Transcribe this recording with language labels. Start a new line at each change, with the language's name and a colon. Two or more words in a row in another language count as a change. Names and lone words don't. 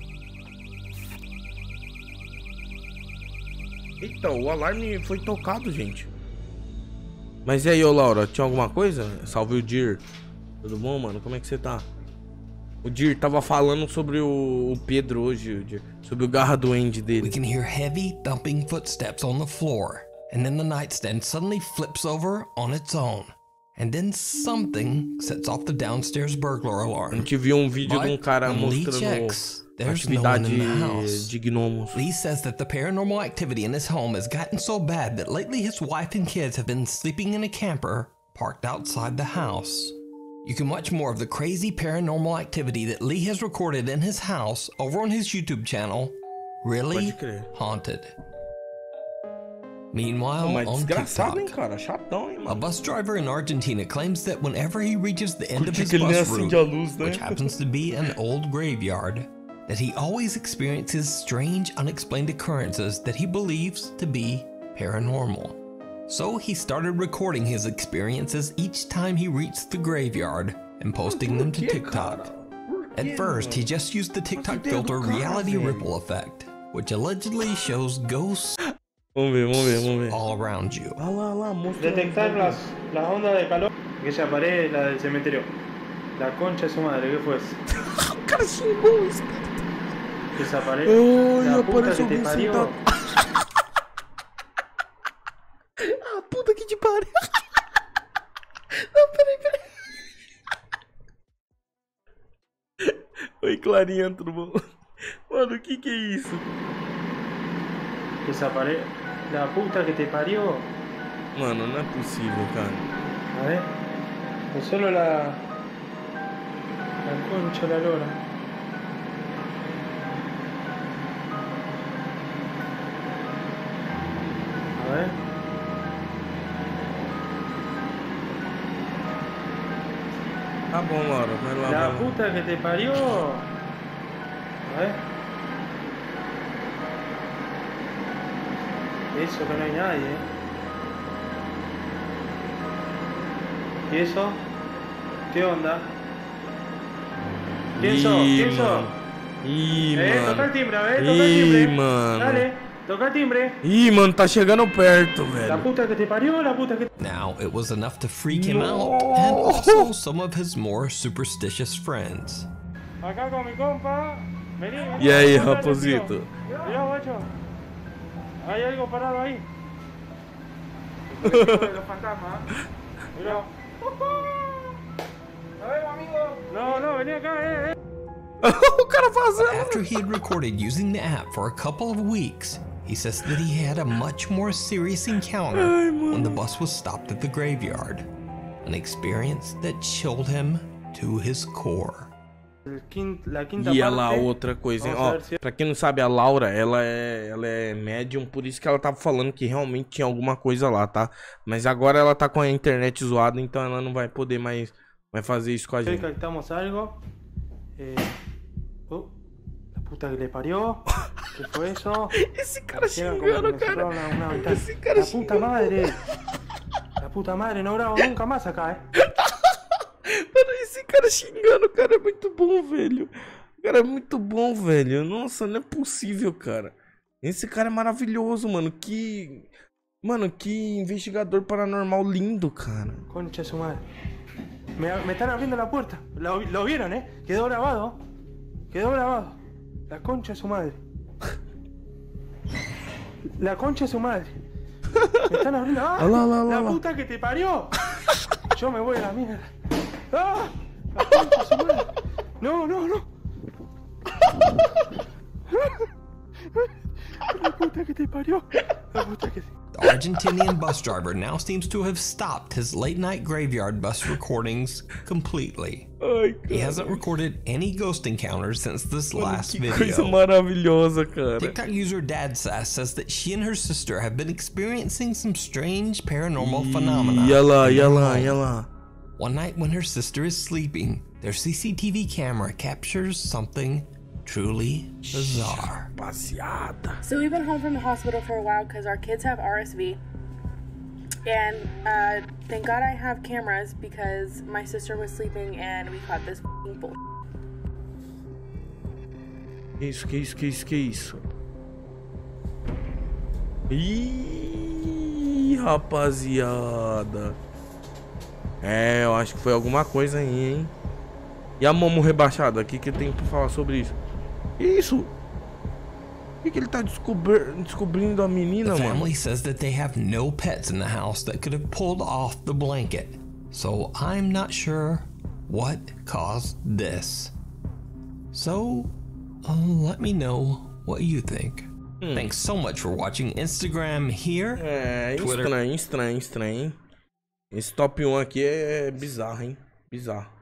Portuguese: Eita, o alarme foi tocado, gente. Mas e aí, ô Laura, tinha alguma coisa? Salve o Dir. Tudo bom, mano? Como é que você tá? O Dir tava falando sobre o Pedro hoje, o Dir, sobre o garra doente dele.
English: We can hear heavy thumping footsteps on the floor, and then the nightstand suddenly flips over on its own. And then something sets off the downstairs burglar
Portuguese: A
English: alarm.
Portuguese: gente viu um vídeo de um cara mostrando
English: there's no one in the house.
Portuguese: de gnomos.
English: Lee says that the paranormal activity in his home has gotten so bad that lately his wife and kids have been sleeping in a camper parked outside the house. You can watch more of the crazy paranormal activity that Lee has recorded in his house over on his YouTube channel, Really Haunted. Meanwhile, on TikTok,
Portuguese: hein, cara? Chatão, hein, mano?
English: a bus driver in Argentina claims that whenever he reaches the end of his bus route, which happens to be an old graveyard, that he always experiences strange, unexplained occurrences that he believes to be paranormal. So he started recording his experiences each time he reached the graveyard and posting them to TikTok. At first, he just used the TikTok filter Reality Ripple Effect, which allegedly shows ghosts all around you.
Spanish: Detectar las ondas de calor. Aquella pared, la del cementerio. La concha de su madre, ¿qué fue eso?
Portuguese: Cara, xingou isso.
Spanish: Esa pared. La puta que te parió.
Portuguese: Ah, puta que te pariu. Não, peraí. Oi, Clarinha, tudo bom? Mano, o que é isso?
Spanish: Esa pared. La puta que te parió.
Portuguese: Mano, não é possível, cara.
Spanish: A ver. No solo la concha, la lora. A ver.
Portuguese: Tá bom, Laura, vai lá.
Spanish: La puta que te parió. A ver. Eso que no hay nadie. ¿Y eso? ¿Qué onda? ¿Quién sos? ¿Quién sos? Toca el timbre, a ver, toca el timbre.
Portuguese: Mano.
Spanish: Dale, toca el timbre.
Portuguese: Mano, tá chegando perto, velho.
Spanish: La puta que te parió, la puta que...
English: Now, it was enough to freak him out, and also some of his more superstitious friends.
Spanish: Acá con mi compa. Vení, vení.
Portuguese: E aí, raposito?
Spanish: Mirá, guacho. Hay algo parado ahí. Los fantasmas. Mirá. A ver, amigo. No, vení acá,
Portuguese: O cara fazendo.
English: After he had recorded using the app for a couple of weeks, he says that he had a much more serious encounter when the bus was stopped at the graveyard. an experience that chilled him to his core.
Portuguese: E ela, outra coisa, hein? Ó, pra quem não sabe, a Laura, ela é médium, por isso que ela tava falando que realmente tinha alguma coisa lá, tá? Mas agora ela tá com a internet zoada, então ela não vai poder mais fazer isso com a gente.
Spanish: Captamos algo. La puta que le parió. ¿Qué fue eso?
Portuguese: Esse cara xingando, cara. Esse cara
Spanish: la puta madre. La puta madre, no grabo nunca más acá,
Portuguese: Mano, esse cara xingando, cara, é muito bom, velho. O cara é muito bom, velho. Nossa, não é possível, cara. Esse cara é maravilhoso, mano. Mano, que investigador paranormal lindo, cara.
Spanish: Concha su madre. Me están abriendo la puerta. Lo vieron, Quedó grabado. Quedó grabado. La concha de su madre. La concha de su madre. Me están abriendo. ¡Ah! La puta que te parió. Yo me voy a la mierda. ¡Ah! La concha de su madre. No. La puta que te parió. La puta que te...
English: The Argentinian bus driver now seems to have stopped his late-night graveyard bus recordings completely. He hasn't recorded any ghost encounters since this last video.
Portuguese: Coisa maravilhosa, cara.
English: TikTok user DadSass says that she and her sister have been experiencing some strange paranormal phenomena. Yalla. One night when her sister is sleeping, their CCTV camera captures something truly bizarre. So we've been home from the hospital for a while because our kids have RSV. And thank God I have cameras because my sister was sleeping and we caught this bull.
Portuguese: Que isso? Ih, rapaziada. Eu acho que foi alguma coisa aí, hein? E a Momo rebaixada, o que tem pra falar sobre isso? Que isso? O que ele tá descobrindo a menina,
English: The
Portuguese: mano?
English: family says that they have no pets in the house that could have pulled off the blanket. So I'm not sure what caused this. So let me know what you think. Thanks so much for watching. Instagram here. Twitter.
Portuguese: Estranho. Esse top 1 aqui é bizarro, hein? Bizarro.